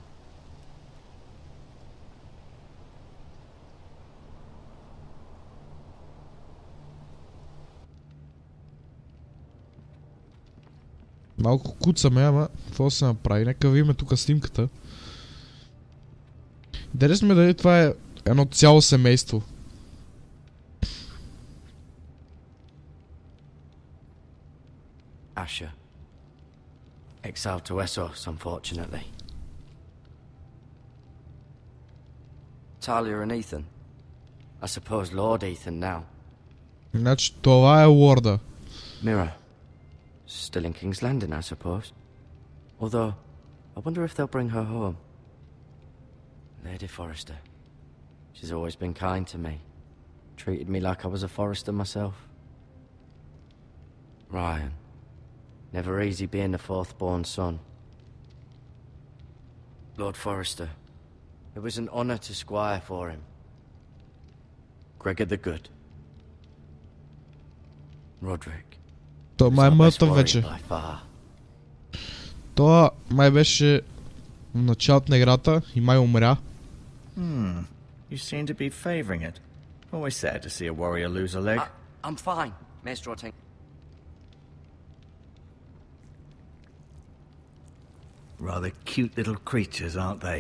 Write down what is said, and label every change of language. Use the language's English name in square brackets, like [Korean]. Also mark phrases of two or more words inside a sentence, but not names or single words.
[Bulgarian] Малко куцаме, ама какво се направи? Нека видим тук снимката. Интересно ми дали това е едно цяло семейство. [English] Asher. Exiled to Essos, unfortunately. Talia and Ethan. I suppose Lord Ethan now. [Bulgarian] Значи това е лорда. [English] Mira. Still in King's Landing, I suppose. Although, I wonder if they'll bring her home. Lady Forrester. She's always been kind to me. Treated me like I was a Forrester myself. Ryan. Never easy being the fourth-born son. Lord Forrester. It was an honor to squire for him. Gregor the Good. Roderick. [Bulgarian] Той май е мъртъв вече. Това май беше в началото на играта и май умря. [English] You seem to be favoring it. Always sad to see a warrior lose a leg. I'm fine, Maester Orting. Rather cute little creatures, aren't they?